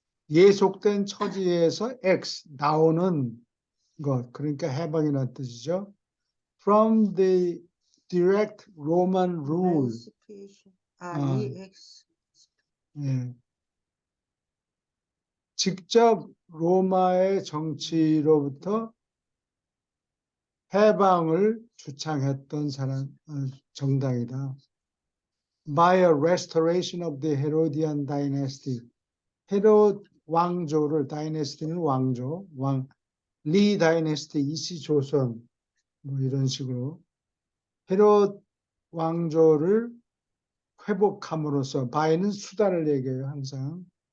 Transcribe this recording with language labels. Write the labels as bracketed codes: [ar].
[ko] 예속된 처지에서 X, 나오는 것, 그러니까 해방이라는 뜻이죠. [en] From the direct Roman rule. [ko] Emancipation. 이 엑스. 예. 직접 로마의 정치로부터 해방을 주창했던 정당이다. [en] By a restoration of the Herodian dynasty. [ko] 헤롯 왕조를, 다이내스티는 왕조, 리 다이내스티, 이씨 조선, 뭐 이런 식으로 헤롯 왕조를 회복함으로써, 바이는 수단을 얘기해요, 항상.